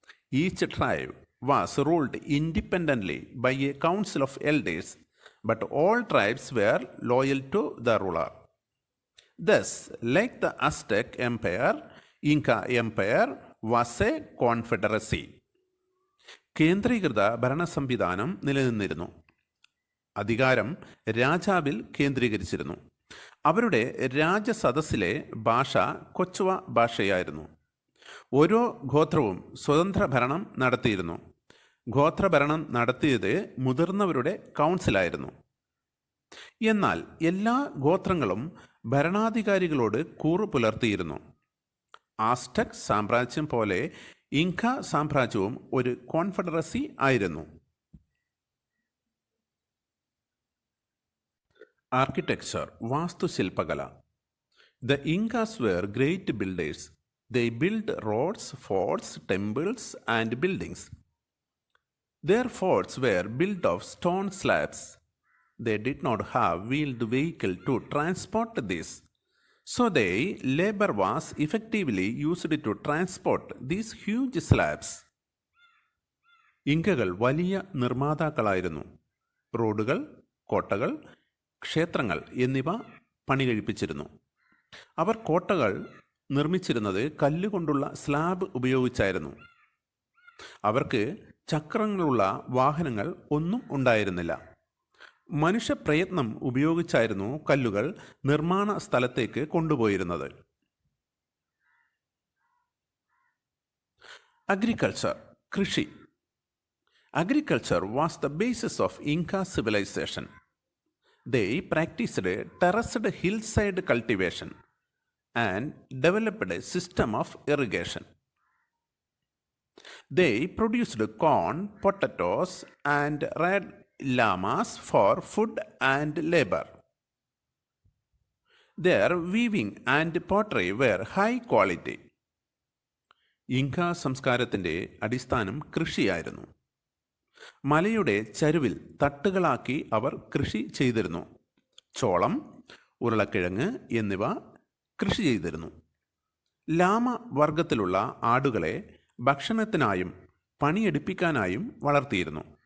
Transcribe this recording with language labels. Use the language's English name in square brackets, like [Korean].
[English] Each tribe was ruled independently by a council of elders, but all tribes were loyal to the ruler. Thus, like the Aztec Empire, Inca Empire was a confederacy. [Malayalam] കേന്ദ്രീകൃത ഭരണ സംവിധാനം നിലനിന്നിരുന്നു. അധികാരം രാജാവിൽ കേന്ദ്രീകരിച്ചിരുന്നു. അവരുടെ രാജസദസ്സിലെ ഭാഷ കൊച്ചുവ ഭാഷയായിരുന്നു. ഓരോ ഗോത്രവും സ്വതന്ത്ര ഭരണം നടത്തിയിരുന്നു. ഗോത്രഭരണം നടത്തിയത് മുതിർന്നവരുടെ കൗൺസിലായിരുന്നു. എന്നാൽ എല്ലാ ഗോത്രങ്ങളും ഭരണാധികാരികളോട് കൂറു പുലർത്തിയിരുന്നു. ആസ്റ്റക് സാമ്രാജ്യം പോലെ ഇൻക സാമ്രാജ്യവും ഒരു കോൺഫെഡറസി ആയിരുന്നു. [English] Architecture, വാസ്തുശില്പകല. The Incas were great builders. They built roads, forts, temples, and buildings. Their forts were built of stone slabs. They did not have wheeled vehicle to transport this. So their labor was effectively used to transport these huge slabs. [Malayalam] ഇങ്കകൾ വലിയ നിർമ്മാതാക്കളായിരുന്നു. റോഡുകൾ, കോട്ടകൾ, ക്ഷേത്രങ്ങൾ എന്നിവ പണികഴിപ്പിച്ചിരുന്നു. അവർ കോട്ടകൾ നിർമ്മിച്ചിരുന്നത് കല്ലുകൊണ്ടുള്ള slab ഉപയോഗിച്ചായിരുന്നു. അവർക്ക് ചക്രങ്ങളുള്ള വാഹനങ്ങൾ ഒന്നും ഉണ്ടായിരുന്നില്ല. മനുഷ്യപ്രയത്നം ഉപയോഗിച്ചായിരുന്നു കല്ലുകൾ നിർമ്മാണ സ്ഥലത്തേക്ക് കൊണ്ടുപോയിരുന്നത്. [English] Agriculture, കൃഷി. Agriculture was the basis of Inca civilisation. They practiced terraced hillside cultivation and developed a system of irrigation. They produced corn, potatoes, and red llamas for food and labor. Their weaving and pottery were high quality. [Malayalam] ഇൻക സംസ്കാരത്തിൻ്റെ അടിസ്ഥാനം കൃഷിയായിരുന്നു. മലയുടെ ചരുവിൽ തട്ടുകളാക്കി അവർ കൃഷി ചെയ്തിരുന്നു. ചോളം, ഉരുളക്കിഴങ്ങ് എന്നിവ കൃഷി ചെയ്തിരുന്നു. ലാമ വർഗത്തിലുള്ള ആടുകളെ ഭക്ഷണത്തിനായും പണിയെടുപ്പിക്കാനായും വളർത്തിയിരുന്നു.